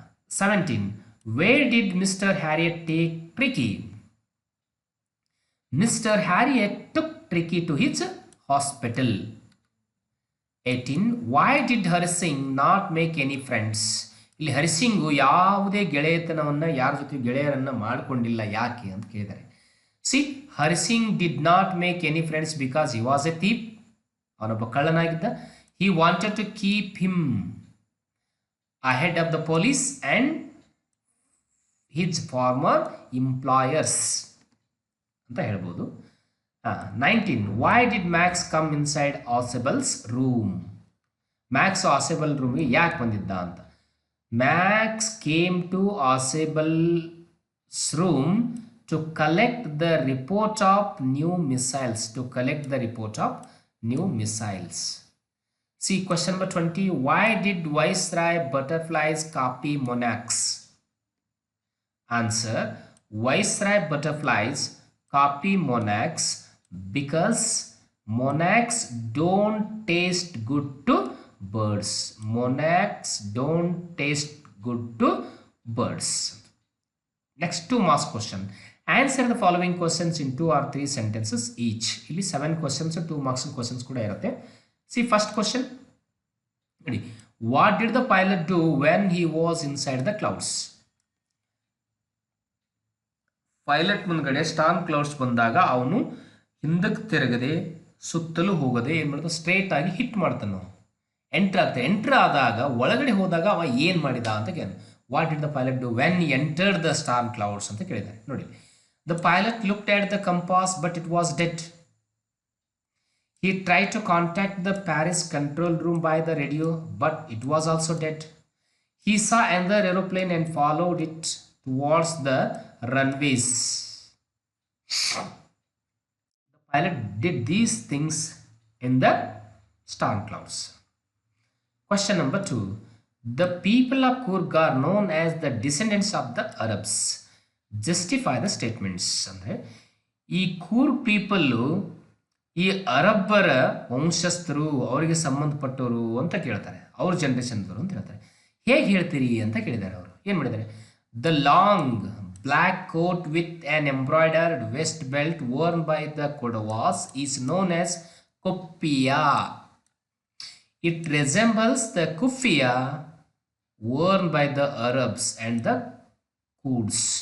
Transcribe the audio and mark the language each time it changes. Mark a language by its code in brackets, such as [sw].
[en] 17. Where did Mr. Harriet take Tricky? Mr. Harriet took Tricky to his hospital. 18. Why did Harisingh not make any friends? [kn] ಇಲ್ಲಿ ಹರಿಸಿಂಗು ಯಾವುದೇ ಗೆಳೆಯತನವನ್ನು ಯಾರ ಜೊತೆ ಗೆಳೆಯರನ್ನ ಮಾಡಿಕೊಂಡಿಲ್ಲ, ಯಾಕೆ ಅಂತ ಕೇಳಿದ್ದಾರೆ. [en] C, Hari Singh did not make any friends because he was A ಥೀಪ್. [kn] ಅವನೊಬ್ಬ ಕಳ್ಳನಾಗಿದ್ದ. [en] he wanted to keep him ahead of the police and his former employers [kn] ಅಂತ ಹೇಳ್ಬೋದು. [en] 19. Why did Max come inside Osabel's room? [kn] Max Osabel ರೂಮಿಗೆ ಯಾಕೆ ಬಂದಿದ್ದ ಅಂತ. [en] Max came to Osabel's room to collect the report of new missiles. To collect the report of new missiles. See question number 20. Why did Viceroy butterflies copy monarchs? Answer. Viceroy butterflies copy monarchs because monarchs don't taste good to birds. Monarchs don't taste good to birds. Next 2 marks question. Answer the following questions in 2 or 3 sentences each. [kn] ಇಲ್ಲಿ 7 questions 2 marks questions ಕೂಡ ಇರುತ್ತೆ. [en] See first question. What did the pilot do when he was inside the clouds? [kn] Pilot ಮುಂದ್ಗಡೆ storm clouds ಬಂದಾಗ ಅವನು ಹಿಂದಕ್ಕೆ ತಿರುಗದೆ ಸುತ್ತಲೂ ಹೋಗದೆ ಏನು ಮಾಡ್ತಾನೆ, ಸ್ಟ್ರೇಟ್ ಆಗಿ ಹಿಟ್ ಮಾಡ್ತಾನೆ. ಎಂಟರ್ ಆದಾಗ ಒಳಗಡೆ ಹೋದಾಗ ಅವ ಏನು ಮಾಡಿದ ಅಂತ ಕೇಳಿದ. [en] what did the pilot do when he entered the storm clouds [kn] ಅಂತ ಕೇಳಿದ್ದಾರೆ. [en] ನೋಡಿ, the pilot looked at the compass but it was dead. He tried to contact the Paris control room by the radio but it was also dead. He saw another aeroplane and followed it towards the runways. The pilot did these things in the storm clouds. Question number 2. The people of Coorg are known as the descendants of the Arabs. Justify the statements. [kn] ಅಂದರೆ ಈ Coorg people ಈ ಅರಬ್ಬರ ವಂಶಸ್ಥರು, ಅವರಿಗೆ ಸಂಬಂಧಪಟ್ಟವರು ಅಂತ ಕೇಳ್ತಾರೆ. ಅವ್ರ ಜನರೇಷನ್ದವರು ಅಂತ ಹೇಳ್ತಾರೆ. ಹೇಗೆ ಹೇಳ್ತೀರಿ ಅಂತ ಕೇಳಿದ್ದಾರೆ. ಅವರು ಏನು ಮಾಡಿದ್ದಾರೆ? [en] The long black coat with an embroidered vest belt worn by the Kodavas is known as kufiya. It resembles the kufiya worn by the Arabs and the Kurds.